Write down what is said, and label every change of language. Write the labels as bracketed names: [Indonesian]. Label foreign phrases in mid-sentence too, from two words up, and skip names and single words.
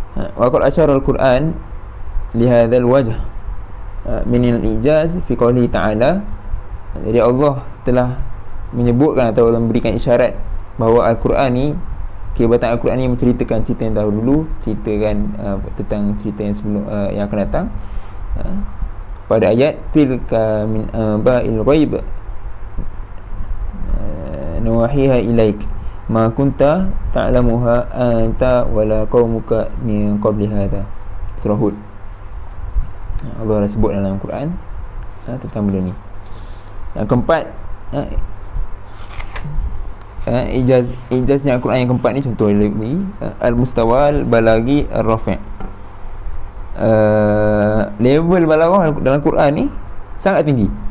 [Arabic] وقد أشار القرآن لهذا الوجه من الإعجاز في قوله تعالى. [Malay] Jadi Allah telah menyebutkan atau memberikan isyarat bahawa Al-Quran ni, kehebatan Al-Quran ni menceritakan cerita yang dahulu, ceritakan tentang cerita yang sebelum yang akan datang. Pada ayat [Arabic] تلك من أنباء الغيب نوحيها إليك ما كنت تعلمها أنت ولا قومك من قبل هذا. [Malay] Surah Hud. Allah dah sebut dalam Al-Quran tentang benda ni. Yang keempat, ijaznya Al-Quran yang keempat ni, contoh ni [Arabic] المستوى البلاغي الرفيع'. [Malay] Level balaghah dalam Quran ni sangat tinggi.